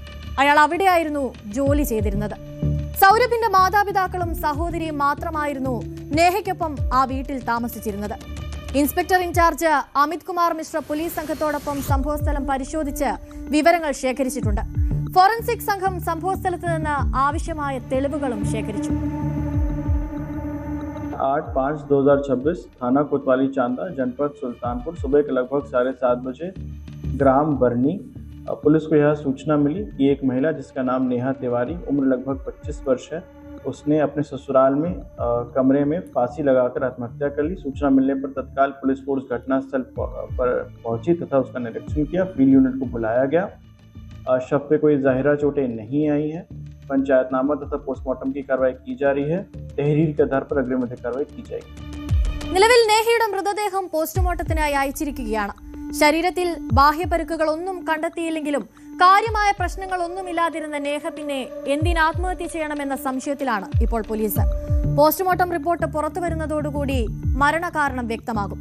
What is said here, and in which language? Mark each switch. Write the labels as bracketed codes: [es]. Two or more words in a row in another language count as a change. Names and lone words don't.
[ml] അയാൾ അവിടെയായിരുന്നു ജോലി ചെയ്തിരുന്നത്. സൗരഭിന്റെ മാതാപിതാക്കളും സഹോദരിയും മാത്രമായിരുന്നു നേഹയ്ക്കൊപ്പം ആ വീട്ടിൽ താമസിച്ചിരുന്നത്. [en] inspector in-charge [ml] അമിത് കുമാർ മിശ്ര പോലീസ് സംഘത്തോടൊപ്പം സംഭവസ്ഥലം പരിശോധിച്ച് വിവരങ്ങൾ ശേഖരിച്ചിട്ടുണ്ട്. ഫോറൻസിക് സംഘം സംഭവസ്ഥലത്ത് നിന്ന് ആവശ്യമായ തെളിവുകളും ശേഖരിച്ചു. [hi] 8/5/2026 थाना कोतवाली चांदा जनपद सुल्तानपुर सुबह के लगभग 7:30 बजे ग्राम बरनी पुलिस को यह सूचना मिली कि एक महिला जिसका नाम नेहा तिवारी उम्र लगभग 25 वर्ष है, उसने अपने ससुराल में कमरे में फांसी लगाकर आत्महत्या कर ली। सूचना मिलने पर तत्काल पुलिस फोर्स घटनास्थल पर पहुंची तथा उसका निरीक्षण किया। [en] field unit [hi] को बुलाया गया। शव पे कोई जाहिरा चोटें नहीं आई है। पंचायतनामा तथा पोस्टमार्टम की कार्रवाई की जा रही है। तहरीर के आधार पर अग्रिम कार्रवाई की जाएगी. [ml] നിലവിൽ നേഹയുടെ മൃതദേഹം പോസ്റ്റ്മോർട്ടത്തിനായി അയച്ചിരിക്കുകയാണ്. ശരീരത്തിൽ ബാഹ്യപരുക്കുകളൊന്നും കണ്ടെത്തിയില്ലെങ്കിലും കാര്യമായ പ്രശ്നങ്ങളൊന്നുമില്ലാതിരുന്ന നേഹ പിന്നെ എന്തിന് ആത്മഹത്യ ചെയ്യണമെന്ന സംശയത്തിലാണ് ഇപ്പോൾ പോലീസ്. പോസ്റ്റ്മോർട്ടം റിപ്പോർട്ട് പുറത്തുവരുന്നതോടുകൂടി മരണകാരണം വ്യക്തമാകും.